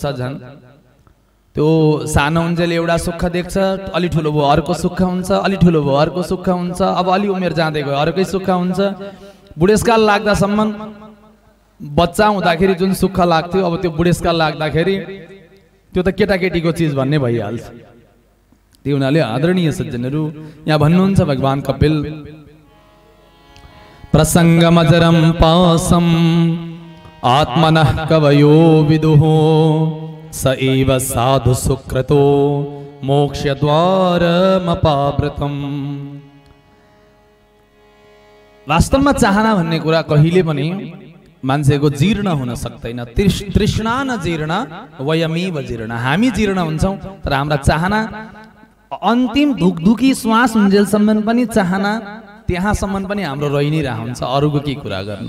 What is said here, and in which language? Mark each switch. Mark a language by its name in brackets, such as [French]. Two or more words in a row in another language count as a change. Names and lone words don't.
[Nepali] झन् त्यो सानो हुन्जेल एउटा सुख देख्छ, अलि ठुलो भयो अर्को सुख हुन्छ, अलि ठुलो भयो अर्को सुख हुन्छ, अब अलि उमेर जाँदै गयो अर्कै सुख हुन्छ। बुढेसकाल लाग्दासम्म, बच्चा हुँदाखेरि जुन सुख लाग्थ्यो अब त्यो बुढेसकाल लाग्दाखेरि त्यो त केटाकेटीको चिज भन्ने भइहाल्छ। त्यो हुनाले आदरणीय सज्जनहरू, यहाँ भन्नुहुन्छ भगवान कपिल, [Sanskrit] प्रसंगमजरम पासम आत्मनः कवयो विदुः, स एव साधु सुकृतो मोक्षद्वारमपावृतम्। [Nepali] वास्तवमा चाहना भन्ने कुरा कहिले पनि मान्छेको जीर्ण हुन सक्दैन। [Sanskrit] तृष्णा न जीर्ण वयमेव जीर्ण, [Nepali] हामी जीर्ण हुन्छौँ तर हाम्रा चाहना अन्तिम धुकधुकी श्वास हुन्जेलसम्म पनि चाहना त्यहाँसम्म पनि हाम्रो रहि नै रहन्छ, अरूको के कुरा गर्न।